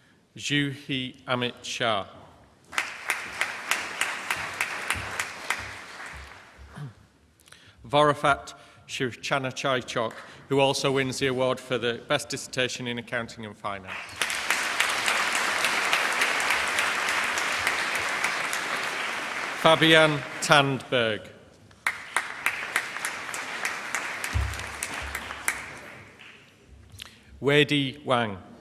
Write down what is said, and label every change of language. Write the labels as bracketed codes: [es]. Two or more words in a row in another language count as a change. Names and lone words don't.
[en] Juhi Amit Shah. Vorafat Shivchanachaichok, who also wins the award for the Best Dissertation in Accounting and Finance. Fabian Tandberg. Weidi Wang.